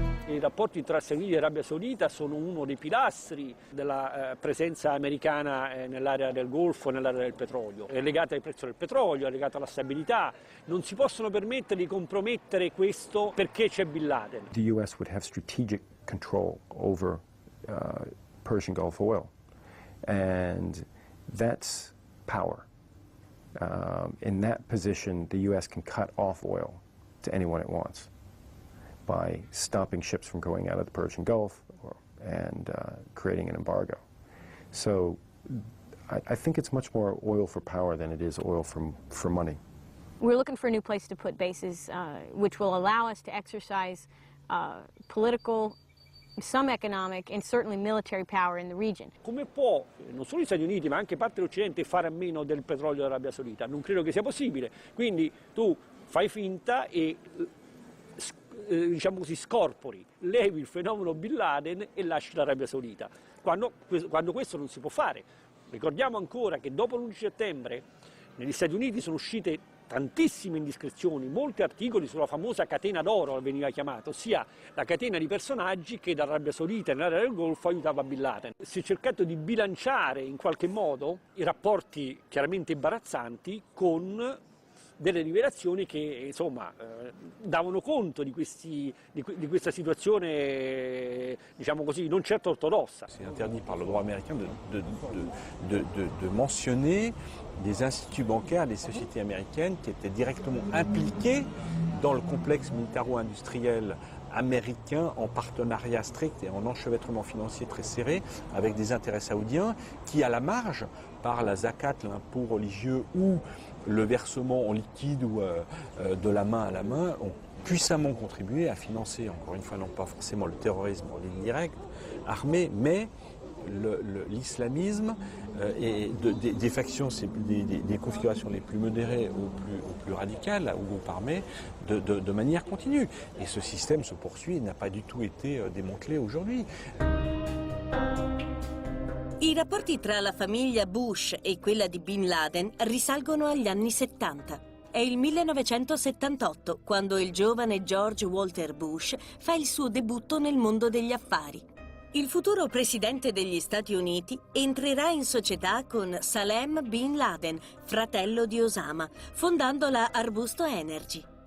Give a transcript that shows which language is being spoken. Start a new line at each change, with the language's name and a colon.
Italian: I rapporti tra Stati Uniti e Arabia Saudita sono uno dei pilastri della presenza americana nell'area del Golfo, nell'area del petrolio. È legata al prezzo del petrolio, è legata alla stabilità. Non si possono permettere di compromettere questo perché c'è Bin Laden.
English: The US would have strategic control over Persian Gulf oil, and that's power. In that position, the U.S. can cut off oil to anyone it wants by stopping ships from going out of the Persian Gulf and creating an embargo. So I think it's much more oil for power than it is oil for money. We're looking for a new place to put bases, which will allow us to exercise political, some economic and certainly military power in the region.
Italian: Come può non solo gli Stati Uniti ma anche parte dell'Occidente fare a meno del petrolio dell'Arabia Saudita? Non credo che sia possibile. Quindi tu fai finta e diciamo così scorpori, levi il fenomeno Bin Laden e lasci l'Arabia Saudita, quando questo non si può fare. Ricordiamo ancora che dopo l'11 settembre negli Stati Uniti sono uscite tantissime indiscrezioni, molti articoli sulla famosa catena d'oro veniva chiamata, ossia la catena di personaggi che dall'Arabia Saudita e nell'area del Golfo aiutava Bin Laden. Si è cercato di bilanciare in qualche modo i rapporti chiaramente imbarazzanti con delle rivelazioni che insomma davano conto di questa situazione, diciamo così, non certo ortodossa.
French: C'est interdit par le droit américain de mentionner des instituts bancaires, des sociétés américaines qui étaient directement impliquées dans le complexe militaro-industriel américain en partenariat strict et en enchevêtrement financier très serré avec des intérêts saoudiens qui, à la marge, par la zakat, l'impôt religieux ou le versement en liquide ou de la main à la main, ont puissamment contribué à financer, encore une fois, non pas forcément le terrorisme en ligne directe, armé, mais l'islamisme et des factions, des configurations les plus modérées ou plus radicales, ou groupes armés, de manière continue. Et ce système se poursuit et n'a pas du tout été démantelé aujourd'hui.
Italian: I rapporti tra la famiglia Bush e quella di Bin Laden risalgono agli anni 70. È il 1978 quando il giovane George Walter Bush fa il suo debutto nel mondo degli affari. Il futuro presidente degli Stati Uniti entrerà in società con Salem Bin Laden, fratello di Osama, fondando la Arbusto Energy.